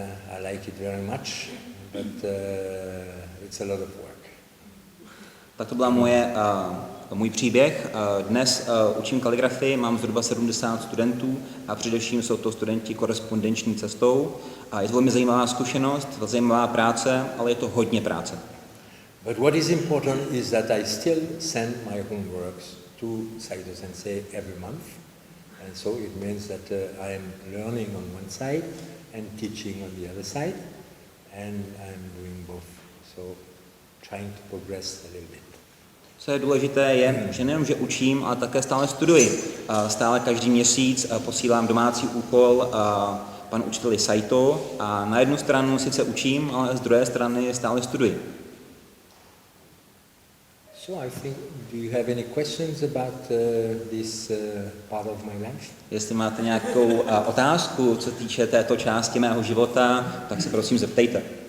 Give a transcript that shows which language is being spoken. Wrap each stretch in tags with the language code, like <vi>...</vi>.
<en>I like it very much, but it's a lot of work.</en> <cs>Tak to byla můj příběh. Dnes učím kaligrafii, mám zhruba 70 studentů a především jsou to studenti korespondenční cestou. A je to velmi zajímavá zkušenost, zajímavá práce, ale je to hodně práce.</cs> <en>But what is important is that I still send my homeworks to Saito Sensei every month. And so it means that I am learning on one side and teaching on the other side. And I'm doing both. So trying to progress a little bit.</en> <cs>Co je důležité je, že nejenom, že učím, ale také stále studuji. Stále každý měsíc posílám domácí úkol panu učiteli Saito a na jednu stranu sice učím, ale z druhé strany stále studuji.</cs> <en>So I think, do you have any questions about this part of my life?</en> <cs>Jestli máte nějakou otázku, co týče této části mého života, tak se prosím zeptejte.</cs>